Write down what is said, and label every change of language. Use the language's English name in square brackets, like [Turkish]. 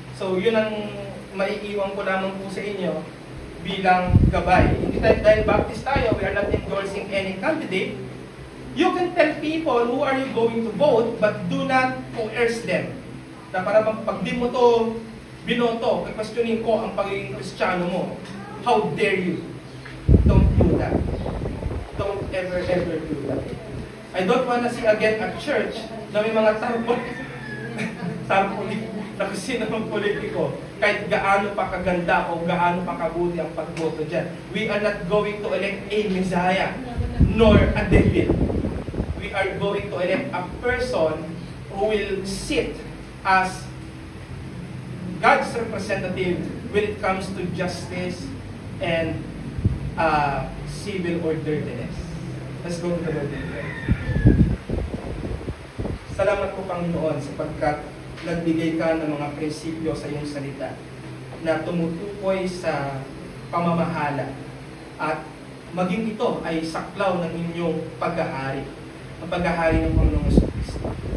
[Filipino] So yun ang maiiwan ko lamang po sa inyo bilang gabay. Hindi dahil Baptist tayo, [English] we are not endorsing any candidate. You can tell people who are you going to vote, but do not coerce them. [Filipino] Na para pag di mo to binoto, questionin ko ang pagiging Kristiyano mo. [English] How dare you? Don't do that. Don't ever do that. I don't wanna see again a church [Filipino] na may mga tarpuli na sino ng politiko, kahit gaano pa kaganda o gaano pa kabuti ang pagboto dyan. [English] We are not going to elect a Messiah, nor a David. We are going to elect a person who will sit as God's representative when it comes to justice and civil orderliness. Let's go to the Lord in prayer. [Filipino] Salamat po, Panginoon, sapagkat nagbigay ka ng mga prinsipyo sa iyong salita na tumutukoy sa pamamahala at maging ito ay saklaw ng inyong paghahari, ang paghahari ng Panginoong Jesucristo.